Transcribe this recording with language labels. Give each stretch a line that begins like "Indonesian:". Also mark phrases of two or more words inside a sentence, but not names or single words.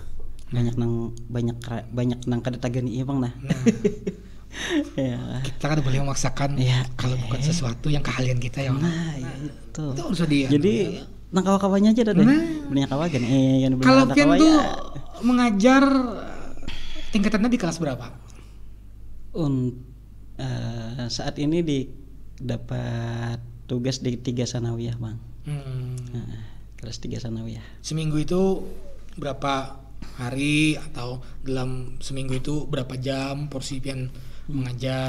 Banjar: Banyak nang kada tagani ieu Bang nah.
Indonesian: Ya. Kita kan boleh memaksakan ya, kalau bukan sesuatu yang keahlian kita ya. Nah, itu. Itu harus dia.
Banjar: Jadi nang kawa-kawanya aja dah deh. Banyak kawa kan.
Indonesian: Kalau pian tuh mengajar tingkatannya di kelas berapa? Saat ini dapat tugas di 3 sanawiyah, Bang. Kelas 3 sanawiyah. Seminggu itu berapa hari atau dalam seminggu itu berapa jam porsi pian mengajar?